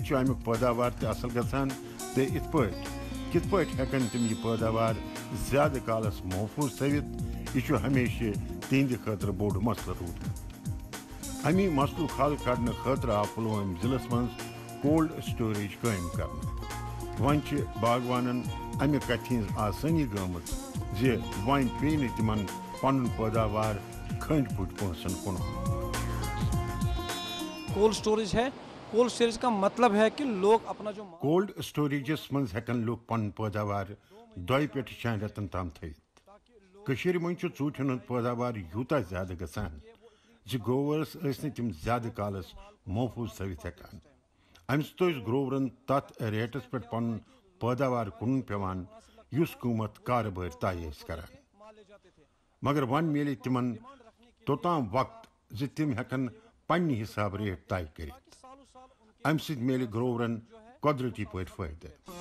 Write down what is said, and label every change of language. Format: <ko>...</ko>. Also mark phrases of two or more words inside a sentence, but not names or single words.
<ks>چھُ امیُک پٲداوار تہِ اصل گژھان تہٕ کِتھ پٲٹھۍ ہٮ۪کن تِم یہِ پٲداوار زیادٕ کالس محفوٗظ تھٲوِتھ یہ چھُ ہمیشہِ تِہنٛدِ خٲطرٕ بوٚڑ مسلہٕ روٗدمُت امی مسلُک حل کڑنہٕ خٲطرٕ آو پُلوٲمۍ ضلعس منٛز</ks> <en>cold storage</en> <ks>قٲیِم کرنہٕ وۄنۍ چھِ باغوانن امہِ کتھِ ہٕنٛز آسٲنی گٔمٕژ زِ وۄنۍ پیٚیہِ نہٕ تِمن پنُن پٲداوار کھٔنٛڈۍ پھٕٹۍ پونٛسن کُنُن</ks> <en>cold storage</en> <ur>ہے</ur> <en>cold storage</en> <ur>کا مطلب ہے کہ لوگ اپنا جو</ur> <en>cold storages</en> <ks>منٛز ہٮ۪کن لُکھ پنُن پٲداوار 2 پٮ۪ٹھ 6 رٮ۪تن تام تھٲوِتھ کٔشیٖرِ منٛز چھُ ژوٗنٛٹھٮ۪ن ہُنٛد پٲداوار یوٗتاہ زیادٕ گژھان زِ گروورس ٲسۍ نہٕ تِم زیادٕ کالس محفوٗظ تھٲوِتھ ہٮ۪کان امہِ سۭتۍ اوس گروورن تتھ ریٹس پٮ۪ٹھ پنُن پٲداوار کٕنُن پٮ۪وان یُس قۭمتھ کارٕبٲرۍ طے ٲسۍ کران مگر وۄنۍ میلہِ تِمن توٚتام وقت زِ تِم ہٮ۪کن پننہِ حسابہٕ ریٹ طے کٔرِتھ امہِ سۭتۍ میلہِ گروورن قۄدرٔتی پٲٹھۍ فٲیدٕ</ks>